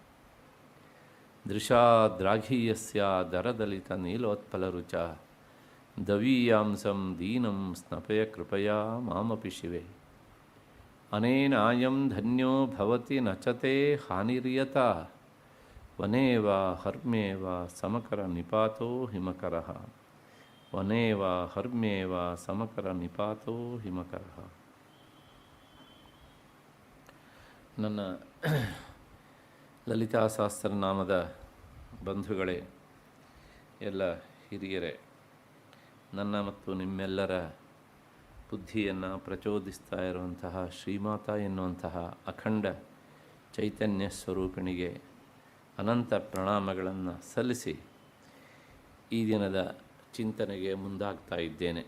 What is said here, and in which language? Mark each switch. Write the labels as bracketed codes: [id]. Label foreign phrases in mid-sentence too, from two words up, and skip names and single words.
[sa] ದೃಶಾದ್ರಾಘೀಯಸ್ಯ ದರದಲಿತನೀಲೋತ್ಪಲರುಚ ದವೀಯಾಂಸಂ ದೀನಂ ಸ್ನಪಯ ಕೃಪಯಾ ಮಾಮಪಿ ಶಿವೆ ಅನೇನಾಯಂ ಧನ್ಯೋ ಭವತಿ ನಚತೆ ಹಾನಿರ್ಯತ ವನೇವ ಹರ್ಮ್ಯೇವ ಸಮಕರ ನಿಪಾತೋ ಹಿಮಕರಃ ವನೇವ ಹರ್ಮ್ಯೇವ ಸಮಕರ ನಿಪಾತೋ ಹಿಮಕರಃ. [kn] ನನ್ನ ಲಲಿತಾ ಸಹಸ್ರನಾಮದ ಬಂಧುಗಳೇ, ಎಲ್ಲ ಹಿರಿಯರೇ, ನನ್ನ ಮತ್ತು ನಿಮ್ಮೆಲ್ಲರ ಬುದ್ಧಿಯನ್ನು ಪ್ರಚೋದಿಸ್ತಾ ಇರುವಂತಹ ಶ್ರೀಮಾತಾ ಎನ್ನುವಂತಹ ಅಖಂಡ ಚೈತನ್ಯ ಸ್ವರೂಪಿಣಿಗೆ ಅನಂತ ಪ್ರಣಾಮಗಳನ್ನು ಸಲ್ಲಿಸಿ ಈ ದಿನದ ಚಿಂತನೆಗೆ ಮುಂದಾಗ್ತಾ ಇದ್ದೇನೆ.